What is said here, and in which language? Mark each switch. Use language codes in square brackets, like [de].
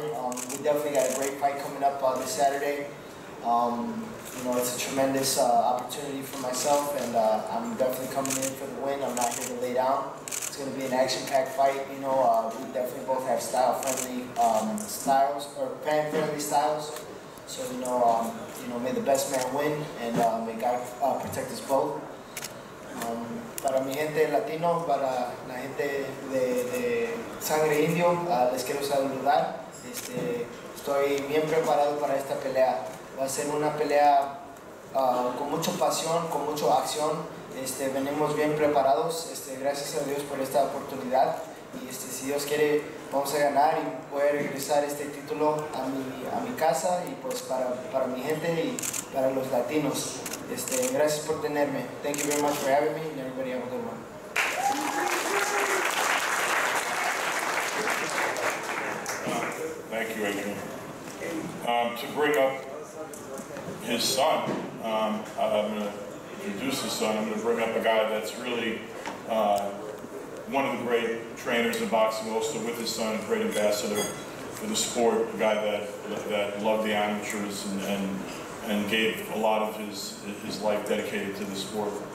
[en] We definitely got a great fight coming up this Saturday. You know, it's a tremendous opportunity for myself, and I'm definitely coming in for the win. I'm not here to lay down. It's going to be an action-packed fight. You know, we definitely both have style-friendly styles, or fan-friendly styles. So you know, may the best man win, and may God protect us both. [es] Para mi gente latino, para la gente de sangre indio, les quiero saludar. Estoy bien preparado para esta pelea. Va a ser una pelea con mucha pasión, con mucha acción. Venimos bien preparados. Gracias a Dios por esta oportunidad. Y si Dios quiere, vamos a ganar y poder regresar este título a mi casa y pues para mi gente y para los latinos. Gracias por tenerme. [en] Thank you very much for having me, and everybody have a good one. Thank you, Adrian. To bring up his son, I'm going to introduce his son. I'm going to bring up a guy that's really one of the great trainers in boxing, also with his son, a great ambassador for the sport, a guy that loved the amateurs and gave a lot of his life dedicated to the sport.